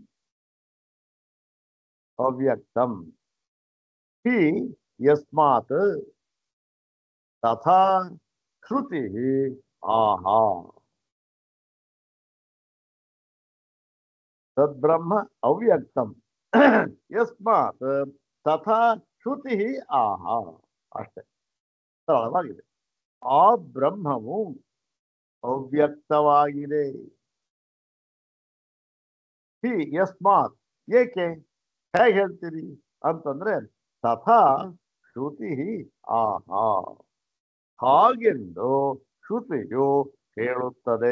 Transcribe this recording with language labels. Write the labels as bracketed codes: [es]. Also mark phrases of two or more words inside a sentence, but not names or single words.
[sa] अव्यक्तम् हि यस्मात् तथा श्रुतिः आह. तद् ब्रह्म अव्यक्तम् यस्मात् तथा श्रुतिः आह. [kn] ಅಷ್ಟೇ, ಸರಳವಾಗಿದೆ. ಆ ಬ್ರಹ್ಮವು ಅವ್ಯಕ್ತವಾಗಿದೆ. [sa] ಹಿ ಯಸ್ಮಾತ್, [kn] ಏಕೆ, ಹೇಗೆ ಹೇಳ್ತೀರಿ ಅಂತಂದ್ರೆ [sa] ತಥಾ ಶ್ರುತಿ ಆಹಾ, [kn] ಹಾಗೆಂದು ಶ್ರುತಿಯು ಹೇಳುತ್ತದೆ.